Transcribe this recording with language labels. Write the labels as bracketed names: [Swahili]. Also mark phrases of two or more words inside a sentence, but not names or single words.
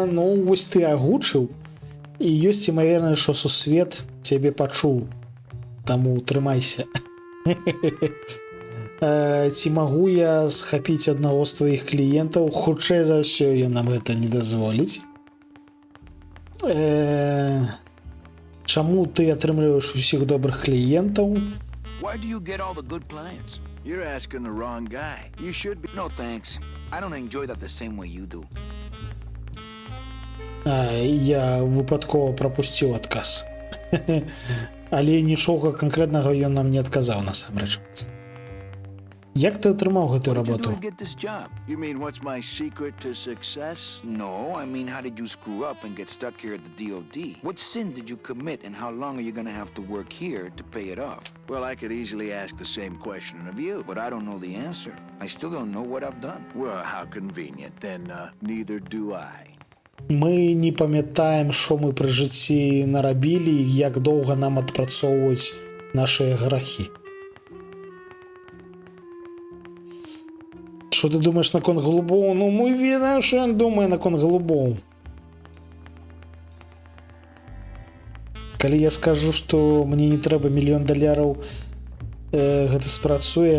[Belarusian] Ну, вось ты агучыў, і ёсць імавернасць, што сусвет цябе пачуў, таму трымайся. Ці магу я схапіць аднаго з тваіх кліентаў? Хутчэй за ўсё ён нам гэта не дазволіць. Чаму ты атрымліваеш усіх добрых кліентаў? [English] Why do you get all the good clients? You're asking the wrong guy. You should be... No, thanks. I don't enjoy that the same way you do. [Belarusian] Я выпадкова прапусціў адказ. Але нічога канкрэтнага ён нам не адказаў насамрэч. Як ты атрымаў гэтую [English] What did you [Belarusian] работу? [English] do to get this job? You mean what's my secret to success? No, I mean, how did you screw up and get stuck here at the DOD? What sin did you commit, and how long are you gonna have to work here to pay it off? Well, I could easily ask the same question of you. But I don't know the answer. I still don't know what I've done. Well, how convenient. Then neither do I. [Belarusian] Мы не памятаем, што мы пры жыцці нарабілі і як доўга нам адпрацоўваюць нашыя грахі. Што ты думаеш наконт голубоў? Ну, мы ведаем, што ён думае наконт голубоў. Калі я скажу, што мне не трэба $1 000 000, гэта спрацуе.